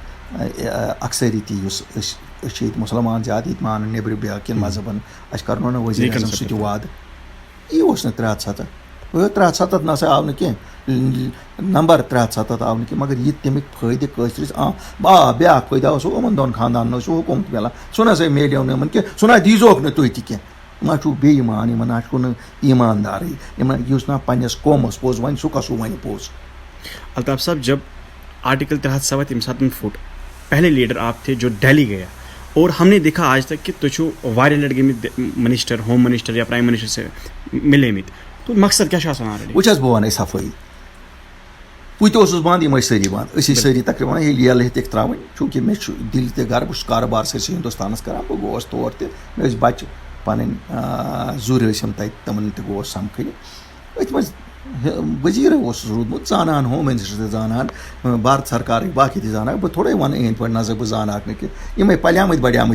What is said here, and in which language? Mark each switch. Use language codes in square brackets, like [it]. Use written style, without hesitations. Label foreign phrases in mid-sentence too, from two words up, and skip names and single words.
[ks] اکثریتی یُس أسۍ چھِ ییٚتہِ مُسلمان زیادٕ ییٚتہِ مانان نیٚبرٕ بیٛاکھ مذہبَن اَسہِ کَرنو نہ ؤزیٖر اعظم سُہ تہِ وعدٕ یی اوس نہٕ 300 300 نہ سا آو نہٕ کینٛہہ نمبر 300 آو نہٕ کینٛہہ مگر یہِ تَمیُک فٲیدٕ کٲشرِس بیٛاکھ فٲیدٕ آو سُہ یِمَن دۄن خاندانَن اوس سُہ حکوٗمت میلان سُہ نہ سا میلیو نہٕ یِمَن کینٛہہ سُہ نہ دیٖزوکھ نہٕ تُہۍ تہِ کینٛہہ ما چھُو بے ایٖمان یِمَن نہ چھُو نہٕ ایٖماندارٕے یِمَن یُس نہ پنٛنِس قومَس پوٚز وَنہِ سُہ کَسو وَنہِ پوٚز الطاف صاحب [ur] جب آرٹیکل 307 [ks] ییٚمہِ ساتہٕ پھُٹ [ur] پہلے لیڈر آپ تھے جو دہلی گیا اور ہم نے دیکھا آج تک کہ [ks] تُہۍ چھُو واریاہ لَٹہِ گٔمٕتۍ [en] minister home minister [ks] یا [en] prime minister [ks] سے مِلیمٕتۍ تو مقصد کیٛاہ چھُ آسان آلریڈی وٕچھ حظ بہٕ وَنَے صفٲیی بہٕ تہِ اوسُس بنٛد یِم ٲسۍ سٲری بنٛد أسۍ ٲسۍ سٲری تقریٖبن ییٚلہِ یَلہٕ ہیٚتِکھ ترٛاوٕنۍ چوٗنٛکہِ مےٚ چھُ دِلہِ تہِ گرٕ بہٕ چھُس کاروبار سٲرسٕے ہِندُستانَس کران بہٕ گوس تور تہِ مےٚ ٲسۍ بَچہِ پَنٕنۍ زُرۍ ٲسِم تَتہِ تِمَن تہِ گوس سَمکھٕنہِ أتھۍ منٛز ؤزیٖرٕے اوسُس روٗدمُت زانان [en] home minister [ks] تہِ زانان بھارت سرکارٕکۍ باقٕے تہِ زانان بہٕ تھوڑے وَنہٕ أنٛدۍ پٲٹھۍ نظر بہٕ زانہاکھ نہٕ کینٛہہ یِمے پَلیمٕتۍ بَڑیمٕتۍ